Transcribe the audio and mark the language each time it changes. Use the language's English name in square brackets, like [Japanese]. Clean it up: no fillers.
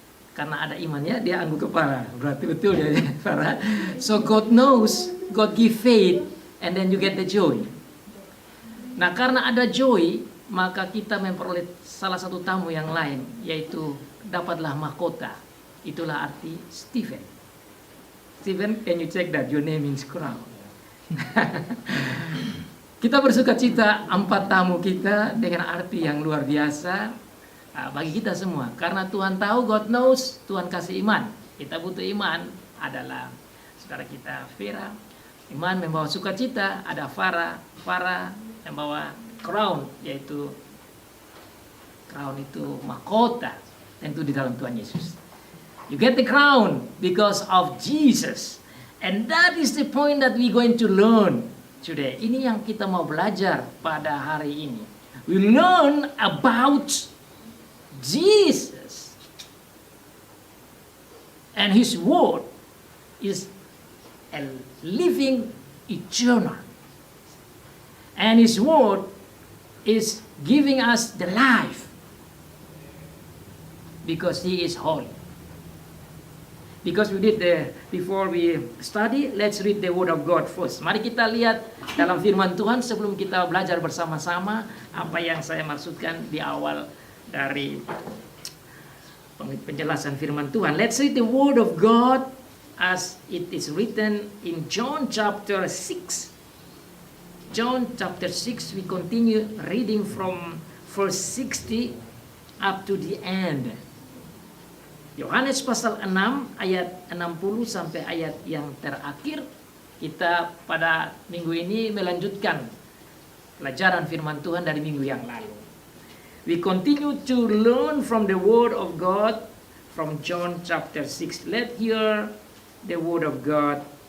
[Indonesian] Karena ada imannya dia angguk kepala. Berarti betul ya Farah. [English] So God knows, God give faith and then you get the joy. [Indonesian] Nah, karena ada joy, maka kita memperoleh salah satu tamu yang lain, yaitu dapatlah mahkota. Itulah arti Stephen. [English] Stephen, can you check that your name means crown? [Indonesian] Kita bersuka cita 4 tamu kita dengan arti yang luar biasa bagi kita semua. Karena Tuhan tahu, God knows, Tuhan kasih iman. Kita butuh iman, adalah saudara kita Vera. Iman membawa sukacita, ada Farah membawa crown, yaitu crown itu mahkota, tentu di dalam Tuhan Yesus. [English] You get the crown because of Jesus, and that is the point that we going to learn today. [Indonesian] Ini yang kita mau belajar pada hari ini. [English] We learn about Jesus, and His word is a living eternal, and His word is giving us the life because He is holy. Because we did before we study, let's read the word of God first. [Indonesian] Mari kita lihat dalam firman Tuhan sebelum kita belajar bersama-sama apa yang saya maksudkan di awal dari penjelasan firman Tuhan. [English] Let's read the word of God as it is written in John chapter 6. John chapter 6, we continue reading from verse 60 up to the end. [Indonesian] Yohanes pasal 6 ayat 60 sampai ayat yang terakhir. Kita pada minggu ini melanjutkan pelajaran firman Tuhan dari minggu yang lalu. [English] We continue to learn from the word of God from John chapter 6. Let's hear the word of God.